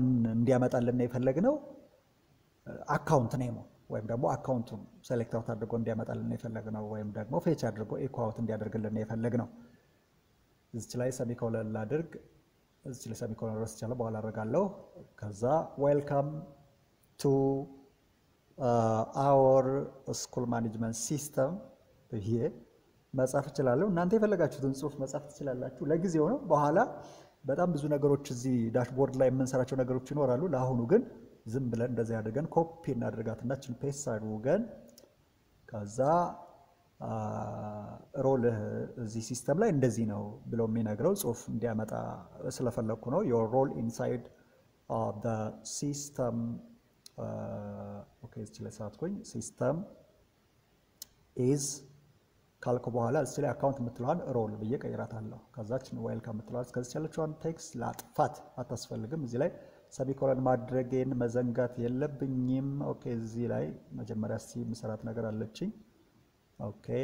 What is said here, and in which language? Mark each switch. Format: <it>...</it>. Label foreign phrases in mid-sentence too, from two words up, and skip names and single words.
<am>እንዲያመጣልን የፈለግነው</am> <en>account name</en> <am>ወይም ደግሞ አካውንቱን</am> <en>select out</en> <am>አድርጎ እንዲያመጣልን የፈለግነው ወይም ደግሞ ፌች አድርጎ</am> <en>echo out</en> <am>እንዲያደርግልን የፈለግነው እዚህ ላይ ሰሚኮሎን ላድርግ እዚህ ላይ ሰሚኮሎን ረስቻለሁ በኋላ አደርጋለሁ ከዛ</am> <en>welcome to our school management system</en> <am>ይሄ መጻፍ ይችላል እናንተ የፈለጋችሁትን ጽሁፍ መጻፍ ትችላላችሁ ለጊዜው ነው በኋላ በጣም ብዙ ነገሮች እዚህ ዳሽቦርድ ላይ የምንሰራቸው ነገሮች ይኖራሉ ለአሁኑ ግን ዝም ብለን እንደዚህ አድርገን ኮፒ እናደርጋትና እቺን ፔስት አድርገን ከዛ ሮል እዚህ ሲስተም ላይ እንደዚህ ነው ብሎ የሚነግረው ጽሁፍ እንዲያመጣ ስለፈለኩ ነው</am> <en>your role inside the system</en> <am>okay እዚህ ላይ ሳትቆኝ</am> <en>system is</en> <am>ካልኩ በኋላ እዚህ ላይ አካውንት የምትለዋን ሮል ብዬ ቀይራታለሁ ከዛችን ዌልካም የምትለዋን እስከዚህ ያለችውን ቴክስት ላጥፋት አታስፈልግም እዚህ ላይ ሰሚኮሎን ማድረግን መዘንጋት የለብኝም ኦኬ እዚህ ላይ መጀመሪያ እስቲ መስራት ነገር አለችኝ ኦኬ</am>